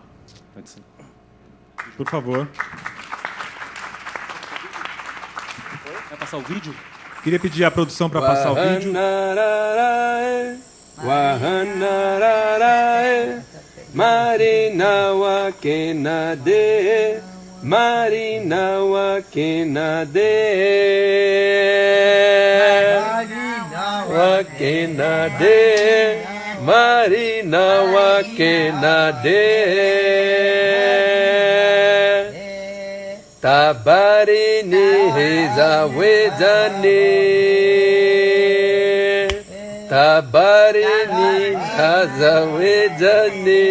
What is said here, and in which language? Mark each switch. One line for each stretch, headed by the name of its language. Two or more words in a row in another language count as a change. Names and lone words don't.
Portuguese: Pode ser. Por favor. Vai passar o vídeo? Queria pedir à produção para passar o vídeo. Marina wa kenade, Marina wa kenade, wa kenade, Marina wa kenade, tabarini hezawedane, tabarini hazawedane.